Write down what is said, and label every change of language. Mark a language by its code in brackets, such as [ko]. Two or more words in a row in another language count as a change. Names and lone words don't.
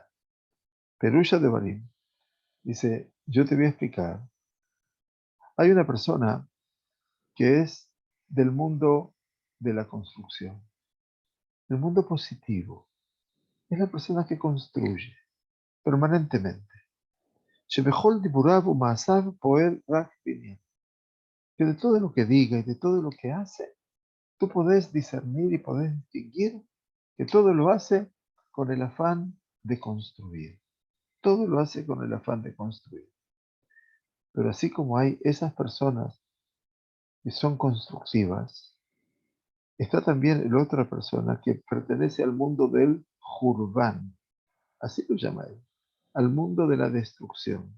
[es] Perusha de Barim dice, yo te voy a explicar, hay una persona que es del mundo de la construcción, del mundo positivo, es la persona que construye permanentemente. [he] שבכל דיבוריו ומעשיו פועל רק בעניין. [es] Que de todo lo que diga y de todo lo que hace, tú podés discernir y podés distinguir que todo lo hace con el afán de construir. Todo lo hace con el afán de construir. Pero así como hay esas personas que son constructivas, está también la otra persona que pertenece al mundo del Jurban, así lo llama él, al mundo de la destrucción.